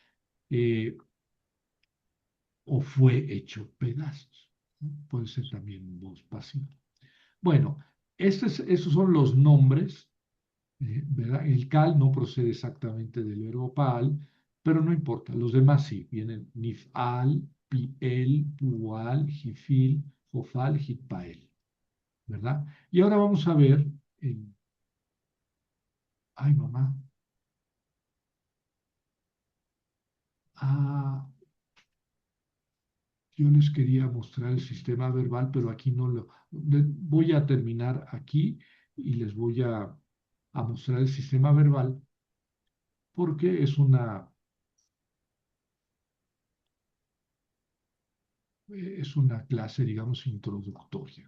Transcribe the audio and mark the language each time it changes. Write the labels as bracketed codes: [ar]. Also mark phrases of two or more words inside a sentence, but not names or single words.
[es] O fue hecho pedazos, ¿no? Puede ser también voz pasiva. Bueno, esos son los nombres, ¿verdad? El cal no procede exactamente del verbo pal, pero no importa, los demás sí, vienen nifal, piel, pual, jifil, jofal, hitpael, ¿verdad? Y ahora vamos a ver, ay mamá, ah, yo les quería mostrar el sistema verbal, pero aquí no voy a terminar aquí y les voy a mostrar el sistema verbal porque es una clase, digamos, introductoria.